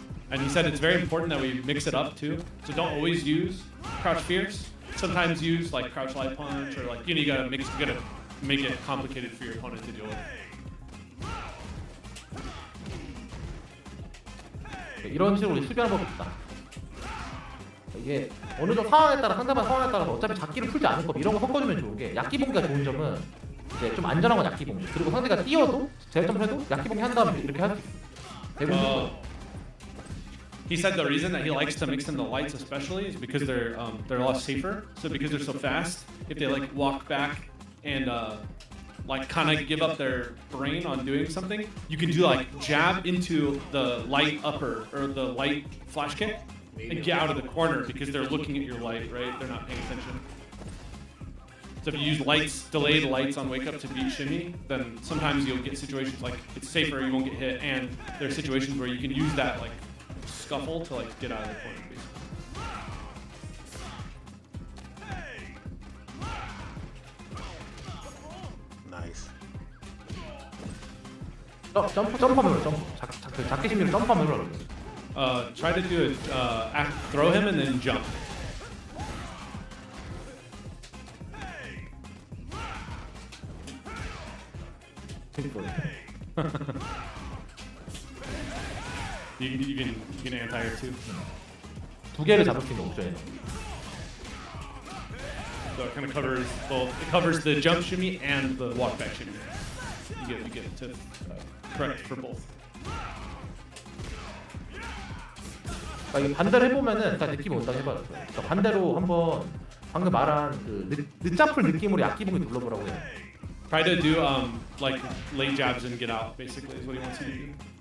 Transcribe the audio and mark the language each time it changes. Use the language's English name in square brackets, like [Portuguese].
[English] And he said it's very important that we mix it up too. So don't always use crouch fierce. Sometimes use like crouch light punch or like you gotta make it complicated for your opponent to deal with. [Korean] 이런 식으로 수비하는 법이 있다. 이게 어느 정도 상황에 따라 상대방 상황에 따라서 어차피 잡기를 풀지 않을 거 이런 거 섞어주면 좋은 게 약기봉기가 좋은 점은 이제 좀 안전한 건 약기봉기 그리고 상대가 뛰어도 제점을 해도 약기봉기 한 다음에 이렇게 할 수 있어. 대부분 [English] He said the reason that he likes to mix in the lights especially is because they're a lot safer. So because they're so fast, if they like walk back and like kind of give up their brain on doing something, you can do like jab into the light upper or the light flash kick and get out of the corner because they're looking at your light, right? They're not paying attention. So if you use lights, delayed lights on wake up to beat shimmy, then sometimes you'll get situations like it's safer, you won't get hit, and there are situations where you can use that like scuffle to like get out of the corner basically. Nice. [Korean] 점프하면 작게 심리로 점프하면 흘러요. [English] Try to do it, throw him and then jump. You can anti-air too. [Korean] 두 개를 잡을 수 있는 옵션이에요. [English] So it kind of covers both. It covers the jump shimmy and the walk back shimmy. You get it to correct for both. [Korean] 그러니까 이게 반대로 해보면은 일단 느낌이 온다고 해봐요. 그러니까 반대로 한번 방금 말한 그 늦잡풀 느낌으로 약기봉이 눌러보라고요. [English] Try to do like late jabs and get out. Basically, is what he wants you to do.